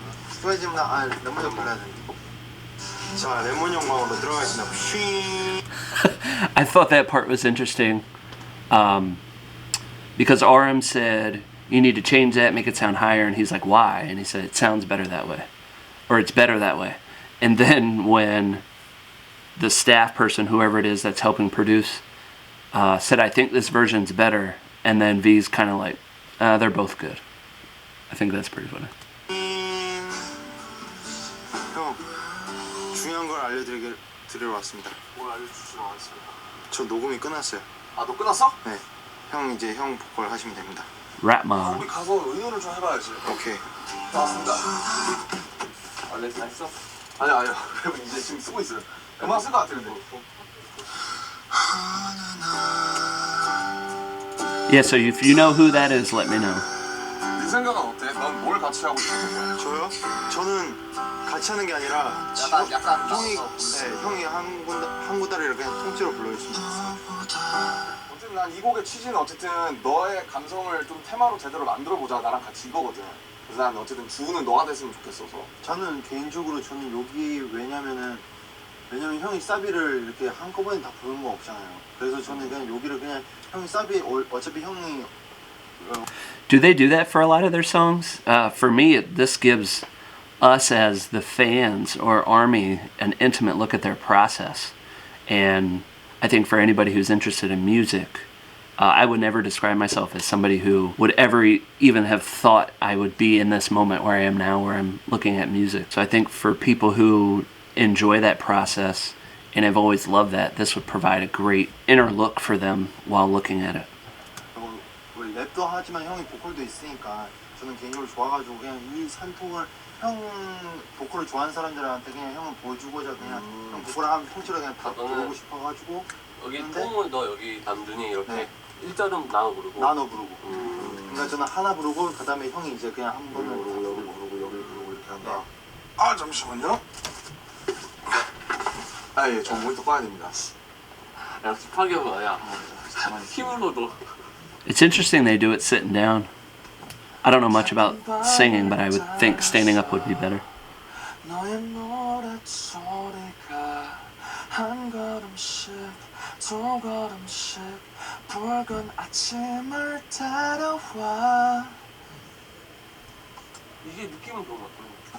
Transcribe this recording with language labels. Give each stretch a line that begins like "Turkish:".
Korean: 스토리지만 레몬 형 불러야 되는데. 자 레몬 형광으로 들어가겠습니다.
English: I thought that part was interesting because RM said you need to change that, make it sound higher, and he's like, why? And he said it sounds better that way, or it's better that way. And then when the staff person, whoever it is that's helping produce, said I think this version's better, and then V's kind of like, they're both good. I think that's pretty funny.
Korean: 형 중요한 걸 알려드리러 왔습니다. 뭘 알려주시러 왔습니다? 저 녹음이 끝났어요. 아, 너 끝났어? 네. 형 이제 형 보컬 하시면 됩니다.
English: Rap Mom.
Korean: 우리 가서 의논을 좀 해봐야지. 오케이. 나왔습니다. 원래 다 했어? 아니야. 랩은 이제 지금 쓰고 있어요. 음악 쓸 것 같아 근데.
English: Yeah, so if you know who that is, let me know.
Korean: 네 생각은 어때? 넌 뭘 같이 하고 싶은 거야? 저요? 저는 같이 하는 게 아니라 약간 형이 한 구다리를 그냥 통째로 불러주시면 어쨌든 난 이 곡의 취지는 어쨌든 너의 감성을 좀 테마로 제대로 만들어보자 나랑 같이 이거거든. 그래서 난 어쨌든 주는 너가 됐으면 좋겠어서. 저는 개인적으로 저는 여기 왜냐면 형이 사비를 이렇게 한꺼번에 다 부르는 건 없잖아요. 그래서 저는 그냥 여기를 그냥 형이 사비 어차피 형이
English: Do they do that for a lot of their songs? For me, this gives us as the fans or army an intimate look at their process. And I think for anybody who's interested in music, I would never describe myself as somebody who would ever even have thought I would be in this moment where I am now, where I'm looking at music. So I think for people who enjoy that process and have always loved that, this would provide a great inner look for them while looking at it.
Korean: 랩도 하지만 형이 보컬도 있으니까 저는 개인적으로 좋아가지고 그냥 이 산통을 형 보컬을 좋아하는 사람들한테 그냥 형을 보여주고자 그냥 형 보컬을 한 통째로 그냥 다 부르고 싶어가지고 여기 똥을 너 여기 남준이 이렇게 네. 일자로 나눠 부르고 그러니까 저는 하나 부르고 그 다음에 형이 이제 그냥 한 번은 부르고 여기 부르고 이렇게 한다. 아 잠시만요. 아예 저 모니터 꺼야 됩니다. 역시 파격이야. 야 힘으로도.
English: It's interesting they do it sitting down. I don't know much about singing, but I would think standing up would be better.
Korean: 너의 노랫소리가 한 걸음씩 두 걸음씩 붉은 아침을 데려와. 이게 느낌은 좋은 것 같아.